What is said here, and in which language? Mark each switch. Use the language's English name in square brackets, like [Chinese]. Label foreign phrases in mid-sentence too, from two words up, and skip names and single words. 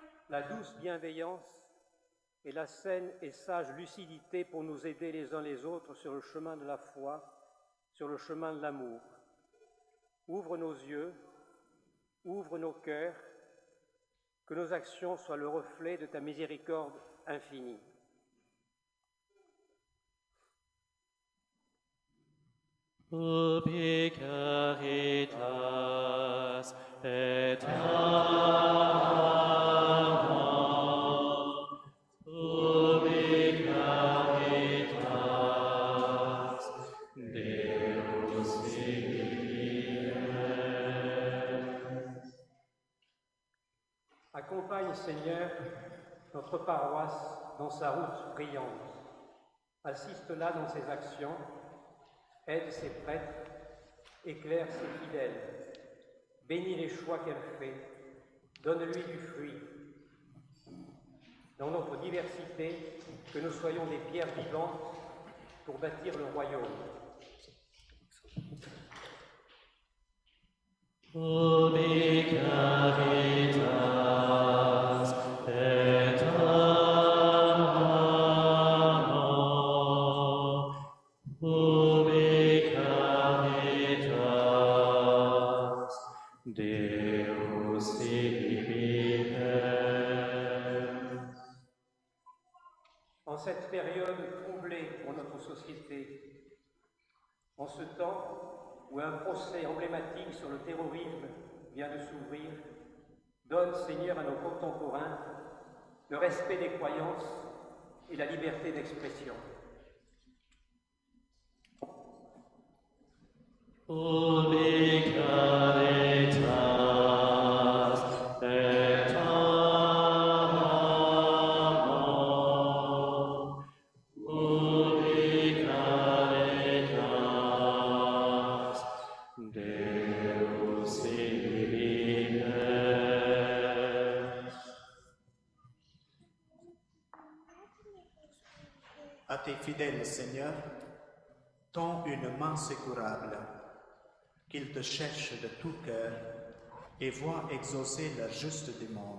[French] la douce bienveillance et la saine et sage lucidité pour nous aider les uns les autres sur le chemin de la foi, sur le chemin de l'amour. Ouvre nos yeux, ouvre nos cœurs, que nos actions soient le reflet de ta miséricorde infinie. [Latin] Ubi caritas et amor, ubi caritas, Deus vivere. [French] Accompagne, Seigneur, notre paroisse dans sa route brillante. Assiste-la dans ses actions, aide ses prêtres, éclaire ses fidèles, bénis les choix qu'elle fait, donne-lui du fruit. Dans notre diversité, que nous soyons des pierres vivantes pour bâtir le royaume. [Latin] Ubi caritas et amor, ubi caritas, Deus vivere. [French] En cette période troublée pour notre société, en ce temps où un procès emblématique sur le terrorisme vient de s'ouvrir, donne, Seigneur, à nos contemporains le respect des croyances et la liberté d'expression. [Latin] Ubi caritas et amor, ubi caritas, Deus vivere. [French] À tes fidèles, Seigneur, tends une main secourable, qu'ils te cherchent de tout cœur et voient exaucer leur juste demande.